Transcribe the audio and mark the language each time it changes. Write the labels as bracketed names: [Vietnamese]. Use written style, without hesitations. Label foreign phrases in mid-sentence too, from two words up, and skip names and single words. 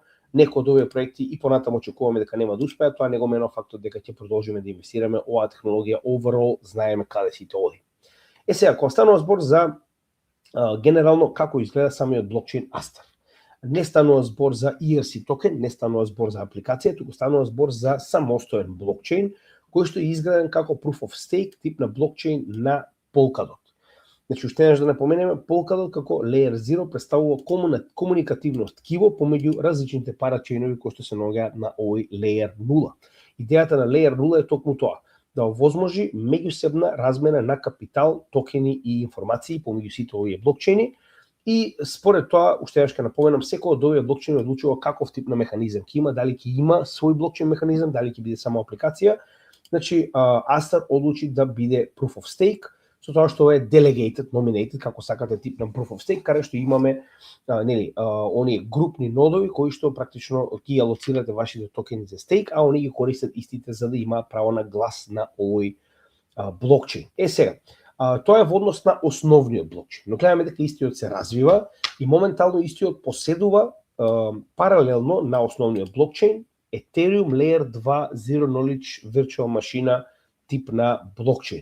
[Macedonian] Некои од овие проекти и понатаму очекуваме дека нема да успеат, тоа не го менува фактот дека ќе продолжиме да инвестираме оваа технологија overall, знаеме каде сите оди. Сега, кога станува збор за генерално како изгледа самиот блокчейн Astar. Не станува збор за ERC токен, не станува збор за апликација, туку станува збор за самостоен блокчейн кој што е изграден како [English] proof of stake [Macedonian] тип на блокчейн на Polkadot. Значи, уште еднаш да напоменеме, Polkadot како Layer 0 представува комуникативно ткиво помеѓу различните парачейнови кои што се наоѓаат на овој Layer 0. Идејата на Layer 0 е токму тоа, да овозможи меѓусебна размена на капитал, токени и информации помеѓу сите овие блокчейни. И според тоа, уште еднаш ќе напоменам, секој од овие блокчейни одлучува каков тип на механизам ќе има, дали ќе има свој блокчейн механизам, дали ќе биде само апликација. Значи, Astar одлучи да биде [English] proof of stake, [Macedonian] со тоа што е [English] delegated, nominated, [Macedonian] како сакате тип на [English] proof of stake, [Macedonian] каде што имаме оние групни нодови кои што практично ги алоцирате вашите токени за стейк, а они ги користат истите за да имаат право на глас на овој блокчейн. Сега, тоа е во однос на основниот блокчейн, но гледаме дека истиот се развива и моментално истиот поседува паралелно на основниот блокчейн Ethereum Layer 2 [English] Zero Knowledge Virtual Machine [Macedonian] тип на блокчейн.